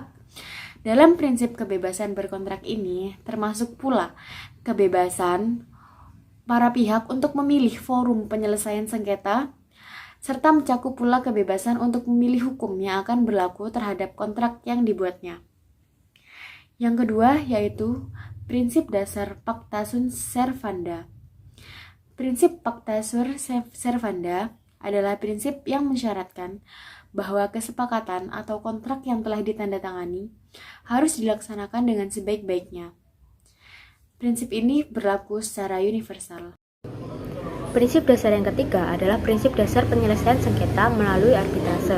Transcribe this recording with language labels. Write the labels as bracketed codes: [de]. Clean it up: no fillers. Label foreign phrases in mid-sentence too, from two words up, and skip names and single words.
[id] Dalam prinsip kebebasan berkontrak ini termasuk pula kebebasan para pihak untuk memilih forum penyelesaian sengketa, serta mencakup pula kebebasan untuk memilih hukum yang akan berlaku terhadap kontrak yang dibuatnya. Yang kedua yaitu prinsip dasar [la] pacta sunt servanda. [id] Prinsip [la] pacta sunt servanda [id] adalah prinsip yang mensyaratkan bahwa kesepakatan atau kontrak yang telah ditandatangani harus dilaksanakan dengan sebaik-baiknya. Prinsip ini berlaku secara universal. Prinsip dasar yang ketiga adalah prinsip dasar penyelesaian sengketa melalui arbitrase.